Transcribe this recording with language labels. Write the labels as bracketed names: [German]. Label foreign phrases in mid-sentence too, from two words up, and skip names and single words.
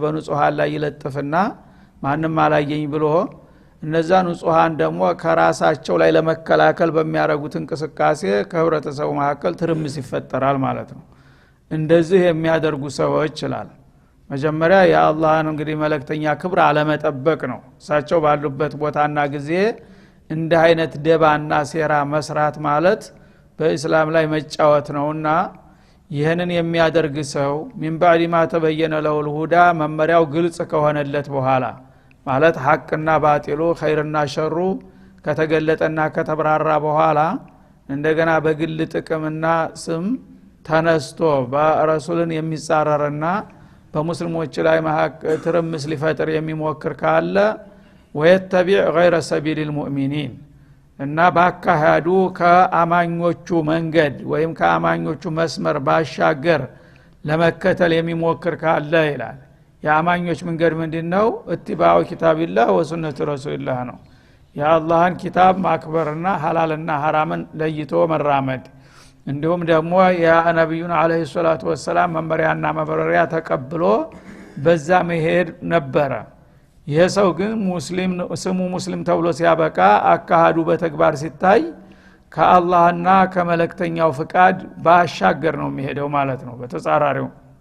[Amharic] በንጹሃን ላይ ይለጥፍና ማንንም አላየኝ ብሎ እነዛ ንጹሃን ደግሞ ከራሳቸው ላይ ለመከላከል በሚያረጉት እንቅስቃሴ ከህብረተሰቡ መካከል ትርምስ ይፈጠራል ማለት ነው። እንደዚህ የሚያደርጉ ሰዎች ይላል መጀመሪያ የአላህን እንግዲህ መልእክተኛ ክብር አለመጠበቅ ነው። እሳቸው ባሉበት ቦታና ጊዜ እንደ አይነት ደባና ሴራ መስራት ማለት በእስላም ላይ መጫወት ነውና ይህንን የሚያደርግ ሰው [Arabic] من بعد ما تبين له الهدى [Amharic] መመሪያው ግልጽ ከሆነለት በኋላ ማለት ሐቅና ባጢሉ ኸይርና ሸሩ ከተገለጠና ከተብራራ በኋላ እንደገና በግል ጥቅምና ስም ተነስቶ በረሱልን የሚጻረርና በሙስሊሞች ላይ ትርምስ ሊፈጥር የሚሞክር ካለ [Arabic] ويتبع غير سبيل المؤمنين [Amharic] እና ባካሃዱ ከአማኞቹ መንገድ ወይም ከአማኞቹ መስመር ባሻገር ለመከተል የሚሞክር ካለ ይላል። የአማኞች መንገድ ምንድነው? [Arabic] اتباع كتاب الله وسنة رسول الله [Amharic] ነው። የአላህን ኪታብ ማክበርና ሐላልና ሐራምን ለይቶ መራመድ እንዲሁም ደግሞ የነብዩን [Arabic] عليه الصلاة والسلام [Amharic] መመሪያና መበረሪያ ተቀብሎ በዛ መሄድ ነበረ። ይሄ ሰው ግን ሙስሊም ስሙ ሙስሊም ተብሎ ሲያበቃ አካሃዱ በተግባር ሲታይ ከአላህና ከመለክተኛው ፍቃድ ባሻገር ነው የሚሄደው ማለት ነው። በተጻራሪው